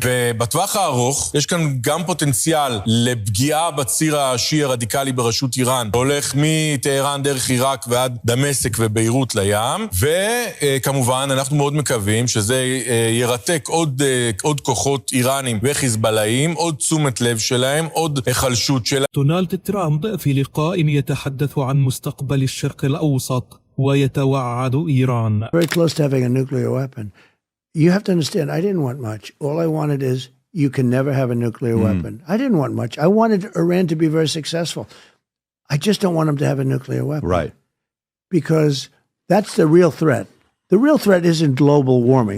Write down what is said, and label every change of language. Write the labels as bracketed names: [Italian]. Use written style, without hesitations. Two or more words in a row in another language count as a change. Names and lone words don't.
[Hebrew] ובטווח הארוך יש כאן גם פוטנציאל לפגיעה בציר השיעי הרדיקלי בראשות איראן, הולך מטהרן דרך עיראק ועד דמשק וביירות לים, וכמובן אנחנו מאוד מקווים שזה ירתק עוד כוחות איראנים וחיזבאללהיים, עוד תשומת לב שלהם, עוד החלשות שלהם. [Arabic] دونالد ترامب في لقاء يتحدث عن مستقبل الشرق الأوسط ويتوعد إيران. [English] Very close to having a nuclear weapon. You have to understand, I didn't want much. All I wanted is you can never have a nuclear weapon. I didn't want much. I wanted Iran to be very successful. I just don't want them to have a nuclear weapon. Right. Because that's the real threat. The real threat isn't global warming.